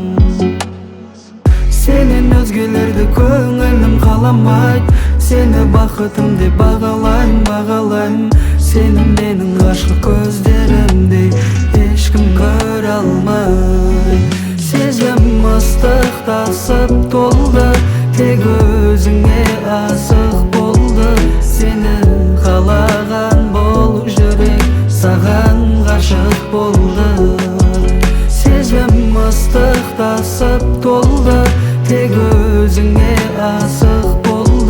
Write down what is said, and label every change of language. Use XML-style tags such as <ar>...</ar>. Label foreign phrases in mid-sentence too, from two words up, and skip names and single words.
<kk>Сенен өзгелерді көңілім қаламайды, сені бақытым деп бағалайым. Сені менің ғашық көздерімдей ешкім көре алмайды. Сезім ыстық тасып толды, тек өзіңе асық болды.</kk> <ky>Сені каалаган болуп жүрек саган гашык болду. Сезим ыстык тасып толду, тек өзүңө асык болду.</ky>